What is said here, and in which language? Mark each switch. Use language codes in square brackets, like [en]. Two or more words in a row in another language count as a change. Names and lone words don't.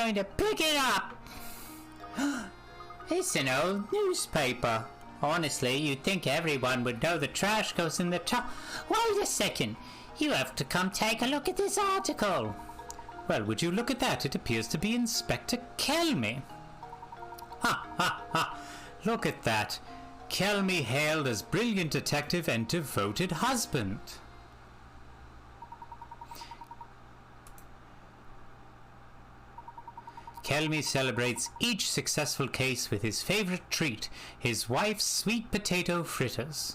[en] I'm going to pick it up. It's an old newspaper. Honestly, you'd think everyone would know the trash goes in the top. Wait a second. You have to come take a look at this article. Well, would you look at that? It appears to be Inspector Kelmy. Ha ha ha! Look at that. Kelmy hailed as brilliant detective and devoted husband. Kelmy celebrates each successful case with his favorite treat, his wife's sweet potato fritters.